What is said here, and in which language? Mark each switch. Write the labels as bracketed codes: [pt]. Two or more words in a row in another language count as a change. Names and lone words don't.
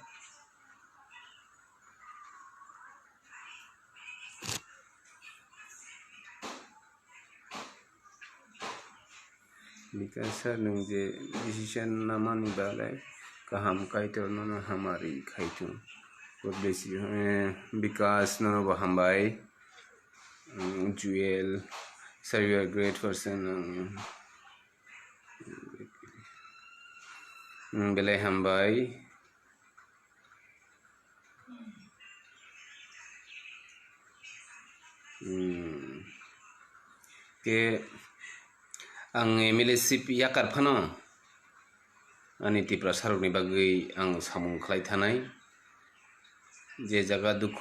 [trp] because nung je decision namani balai kaham kaito nono hamari khaitu [en] god bless you [trp] because nono bo hambai Jewel sir [en] you are a great person [trp] belai hambai ke ang MLA sip yakar phano ani Tripura sarokni bagui ang samung khlai thanai je jaga dukho